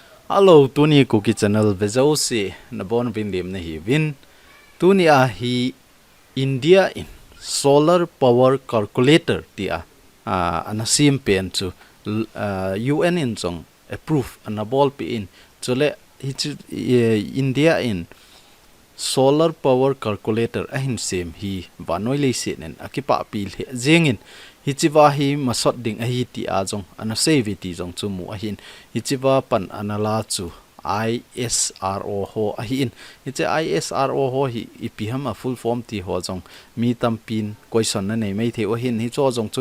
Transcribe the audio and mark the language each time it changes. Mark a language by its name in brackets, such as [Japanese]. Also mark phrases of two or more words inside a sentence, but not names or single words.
[Thado Chin] Hello, tuni KUKI channel bezausi na bon vindim na hi win. Tuni hi India in [English] solar power calculator [Thado Chin] tia anasim pen to UN in song approve anabol pi in chole India in [English] solar power calculator [Thado Chin] ahin sem hi banoi le se nen akipa pil he jengin hichiwa hi masot ding a hi ti a jong ana save ti jong chu mu a hin hichiwa pan anala chu ISRO ho a hin hiche ISRO ho hi ipiham a [English] full form [Thado Chin] ti ho jong mi tampin question na nei mai the o hin hi cho jong chu